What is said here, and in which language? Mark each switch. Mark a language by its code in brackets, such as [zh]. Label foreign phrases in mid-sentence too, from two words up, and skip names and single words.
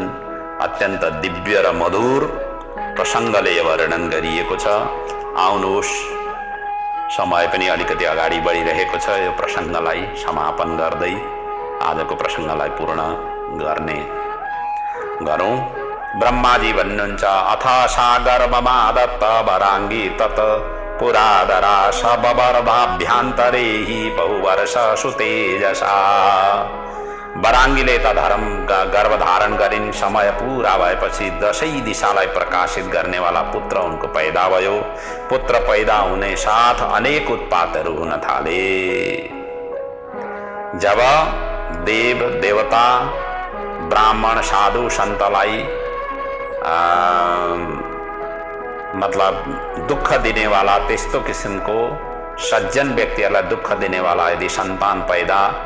[ne] अत्यन्त दिव्य र मधुर प्रसङ्गले वर्णन गरिएको छ। आउनुहोस्, समय पनि अलिकति अगाडि बढिरहेको छ। यो प्रसङ्गलाई समापन गर्दै आजको प्रसङ्गलाई पूर्ण गरौँ। ब्रह्माजी भन्नुहुन्छ, [sa] अथ सागरममादत्त वराङ्गी तत् पुरादरा सबवर्भाभ्यान्तरे हि बहुवर्ष सुतेजसा। [ne] वराङ्गीले त गर्भधारण गरिन्। समय पूरा भएपछि 10 दिशालाई प्रकाशित गर्नेवाला पुत्र उनको पैदा भयो। पुत्र पैदा हुने साथ अनेक उत्पातहरू हुन थाले। जब देव देवता ब्राह्मण साधु सन्तलाई मतलब दुःख दिनेवाला त्यस्तो किसिमको सज्जन व्यक्तिहरूलाई दुःख दिनेवाला यदि सन्तान पैदा